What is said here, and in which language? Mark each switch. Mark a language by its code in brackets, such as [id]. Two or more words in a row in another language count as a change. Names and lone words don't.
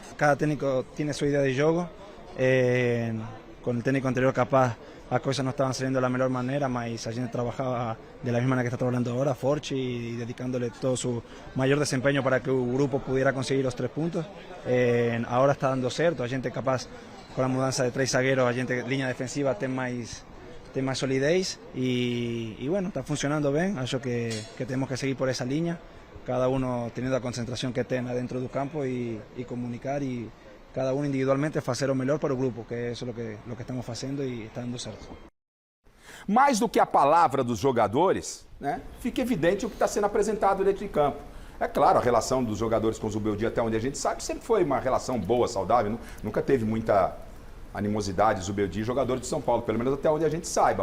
[pt] Cada técnico tem sua ideia de jogo. Com o técnico anterior capaz as coisas não estavam saindo da melhor maneira, mas a gente trabalhava da mesma maneira que está trabalhando agora, forte e [es] dedicándole todo su [pt] maior desempenho para que o grupo pudiera conseguir os 3 pontos. Agora está dando certo, a gente capaz [es] con la mudanza de 3 zagueros, [pt] a gente, [es] línea defensiva [pt] tem mais solidez [es] y bueno, está funcionando bien. [pt] Acho que [es] tenemos que seguir por esa línea, cada uno teniendo la concentración que tenga dentro del campo y comunicar, y cada uno individualmente [pt] fazer o melhor para o grupo, [es] que eso es lo que [pt] estamos fazendo e está dando certo. Mais do que a palavra dos jogadores, né, fica evidente o que está sendo apresentado dentro de campo. É claro, a relação dos jogadores com o Zubeldia, até onde a gente sabe, sempre foi uma relação boa, saudável. Nunca teve muita animosidade, Zubeldia e jogadores de São Paulo, pelo menos até onde a gente saiba.